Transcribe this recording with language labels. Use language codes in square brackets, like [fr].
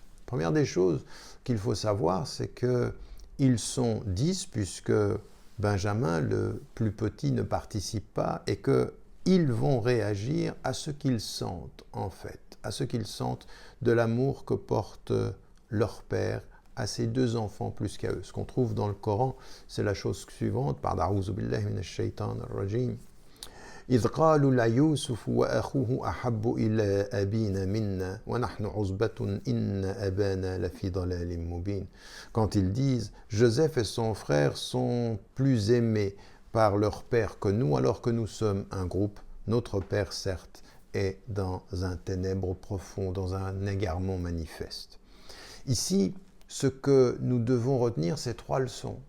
[fr] Première des choses qu'il faut savoir, c'est qu'ils sont 10 puisque Benjamin, le plus petit, ne participe pas et qu'ils vont réagir à ce qu'ils sentent en fait, à ce qu'ils sentent de l'amour que porte leur père à ses deux enfants plus qu'à eux. Ce qu'on trouve dans le Coran, c'est la chose suivante, par [ar] A'oudhu billahi minash shaitan ar-rajim. إذ قالوا ليوسف وأخوه أحب إلى أبينا منا ونحن عصبة إن أبانا لفي ضلال مبين. [fr] Quand ils disent Joseph et son frère sont plus aimés par leur père que nous alors que nous sommes un groupe, notre père certes est dans un ténèbre profond, dans un égarement manifeste. Ici, ce que nous devons retenir, c'est 3 leçons.